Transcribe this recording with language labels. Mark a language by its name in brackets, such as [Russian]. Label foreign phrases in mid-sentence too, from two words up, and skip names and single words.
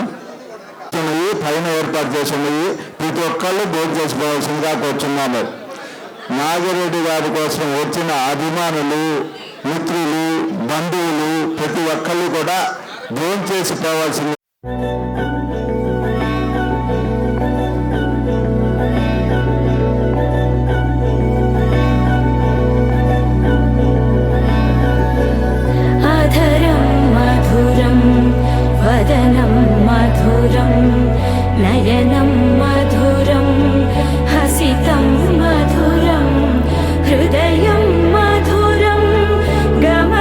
[Telugu] పైన ఏర్పాటు చేసినవి ప్రతి ఒక్కళ్ళు భోజనం చేసుకోవాల్సిందిగా కూర్చున్నాము. నాగిరెడ్డి గారి కోసం వచ్చిన అభిమానులు, మిత్రులు, బంధువులు ప్రతి ఒక్కళ్ళు కూడా భోజనం చేసిపోవాల్సింది. [Sanskrit] वदनं मधुरं नयनं मधुरं हसितं मधुरं हृदयं मधुरं